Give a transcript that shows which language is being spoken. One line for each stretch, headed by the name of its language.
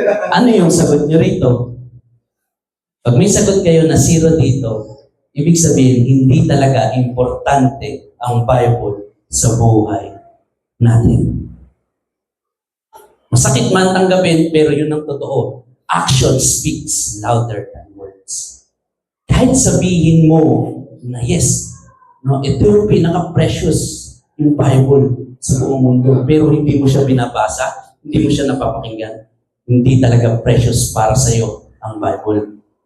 Filipino: Ano yung sagot nyo rito? Pag may sagot kayo na 0 dito, ibig sabihin, hindi talaga importante ang Bible sa buhay natin. Masakit man tanggapin, pero yun ang totoo.
English: Action speaks louder than words.
Filipino: Kahit sabihin mo na yes, no, ito yung pinaka-precious yung Bible sa buong mundo, pero hindi mo siya binabasa, hindi mo siya napapakinggan, hindi talaga precious para sa iyo ang Bible.